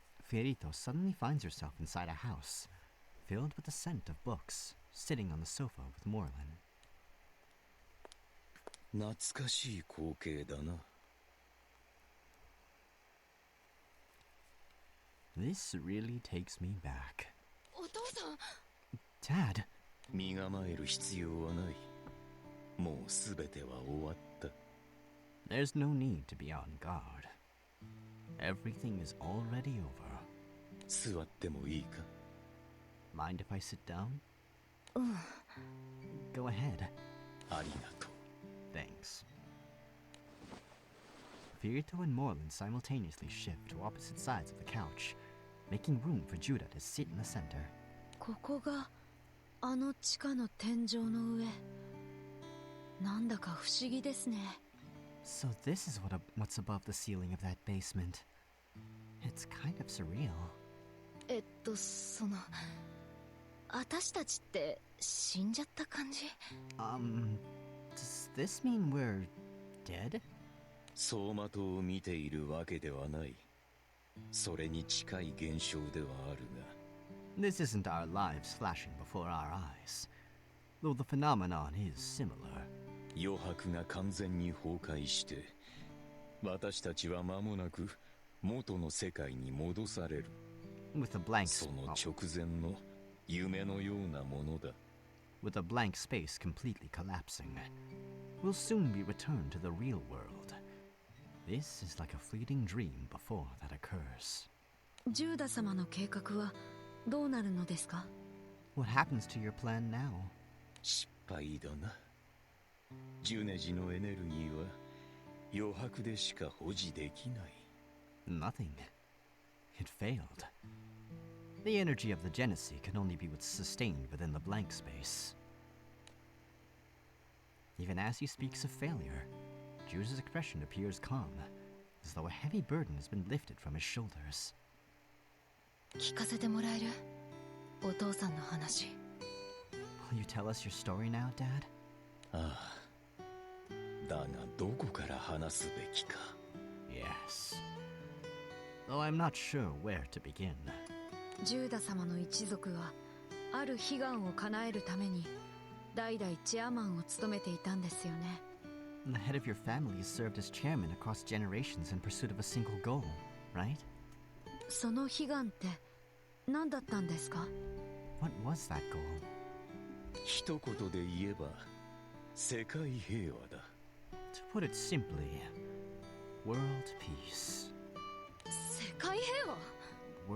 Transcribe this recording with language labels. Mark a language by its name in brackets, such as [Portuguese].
[English] Fiorito suddenly finds herself inside a house, filled with the scent of books, sitting on the sofa with Morland. [Japanese] 懐かしい光景だな。 [English] This really takes me back. [Japanese] お父さん [English] Dad! [Japanese] 身構える必要はない。もうすべては終わった。 [English] There's no need to be on guard. Everything is already over. [Japanese] 座ってもいいか？ [English] Mind if I sit down? [Japanese] うん。 [English] Go ahead. [Japanese] ありがとう。 [English] Thanks. Fiorito and Morland simultaneously shift to opposite sides of the couch, making room for Judah to sit in the center. [Japanese] ここがあの地下の天井の上。なんだか不思議ですね。 [English] So this is what's above the ceiling of that basement. It's kind of surreal. [Japanese] その私たちって死んじゃった感じ？ [English] Does this mean we're dead? [Japanese] 走馬灯を見ているわけではない。それに近い現象ではあるが。 [English] This isn't our lives flashing before our eyes, though the phenomenon is similar. [Japanese] 余白が完全に崩壊して、私たちは間もなく元の世界に戻される。 [English] With a blank [Japanese] その直前の夢のようなものだ。 [English] With a blank space completely collapsing, we'll soon be returned to the real world. This is like a fleeting dream before that occurs. [Japanese] ジューダ様の計画はどうなるのですか？ [English] What happens to your plan now? [Japanese] 失敗だな。ジュネジのエネルギーは余白でしか保持できない。 [English] Nothing. It failed. The energy of the Genesee can only be sustained within the blank space. Even as he speaks of failure, Jude's expression appears calm, as though a heavy burden has been lifted from his shoulders. [Japanese] 聞かせてもらえる？お父さんの話。 [English] Will you tell us your story now, Dad? [Japanese] ああ。だがどこから話すべきか。 [English] Yes. Though I'm not sure where to begin. [Japanese] ジューダ様の一族はある悲願を叶えるために代々チェアマンを務めていたんですよね。 [English] The head of your family has served as chairman across generations in pursuit of a single goal, right? [Japanese] その悲願って何だったんですか？ [English] What was that goal? [Japanese] 一言で言えば世界平和だ。 [English] To put it simply, world peace. [Japanese] 世界平和？